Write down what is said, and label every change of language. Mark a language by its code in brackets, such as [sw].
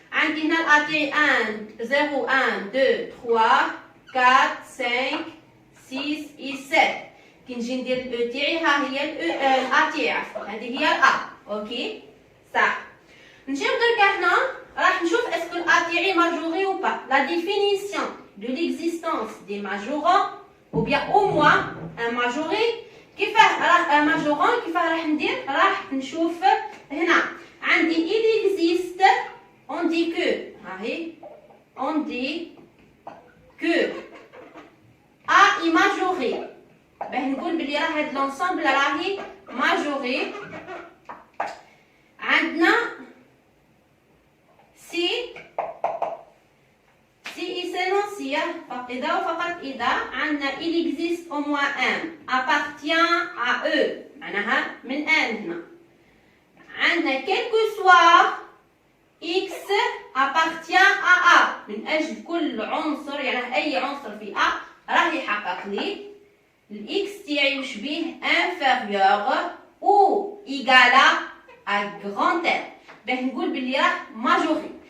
[ar] عندي هنا ال A تاعي 1 0 1 2 3 4 5 6 et 7. كي نجي ندير ال E تاعي ها هي ال A تاعي هذه هي ال A اوكي صح. نجيو دركا هنا راح نشوف اسكو ال A تاعي ماجوري ou pas. [fr] La définition de l'existence des majorants ou bien au moins un majoré [ar] كيفاه راه ماجورون كيفاه راح ندير راح نشوف هنا عندي [fr] il existe on dit que هاهي on dit que A est majoré [ar] باه نقول بلي راه هاد لونسومبل راهي ماجوري. عندنا سي [fr] et seulement si إذا وفقط إذا عندنا il existe au moins un appartient à eux [ar] معناها من ان هنا. عندنا [fr] quel que soit x appartient à A [ar] من أجل كل عنصر يعني أي عنصر في A راح يحقق لي الإكس تاعي وش بيه [fr] inférieur ou égal à grand R [ar] باه نقول بلي راه ماجوري.